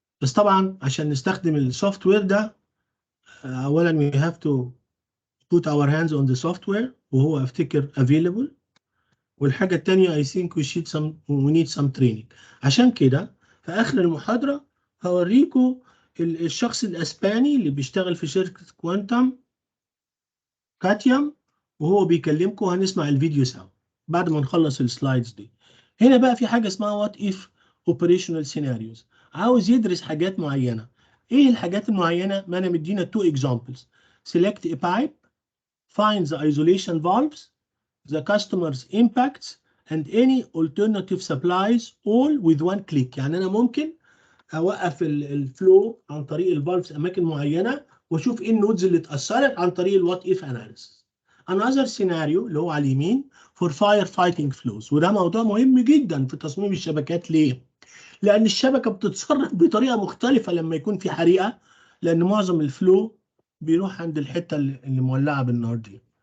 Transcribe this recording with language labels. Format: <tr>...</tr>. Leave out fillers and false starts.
<ar>بس طبعا عشان نستخدم السوفت وير ده اولا</ar> <en>we have to put our hands on the software،</en> <ar>وهو افتكر available. والحاجة التانية</ar> <en>I think we need some training.</en> <ar>عشان كده في آخر المحاضرة هوريكم الشخص الأسباني اللي بيشتغل في شركة كوانتم كاتيوم، وهو بيكلمكم. هنسمع الفيديو سوا بعد ما نخلص السلايدز دي. هنا بقى في حاجة اسمها</ar> <en>what if operational scenarios.</en> <ar>عاوز يدرس حاجات معينة. ايه الحاجات المعينة؟ ما انا مدينا</ar> <en>two examples. select a pipe, find the isolation valves, the customer's impacts and any alternative supplies all with one click.</en> <ar>يعني انا ممكن اوقف الفلو عن طريق الفالفز اماكن معينه، واشوف ايه النودز اللي اتاثرت عن طريق الوات اف اناليسيس.</ar> <en>another</en> <ar>سيناريو اللي هو على اليمين</ar> <en>for fire fighting flows،</en> <ar>وده موضوع مهم جدا في تصميم الشبكات. ليه؟ لان الشبكه بتتصرف بطريقه مختلفه لما يكون في حريقه، لان معظم الفلو بيروح عند الحته اللي مولعه بالنار دي.</ar>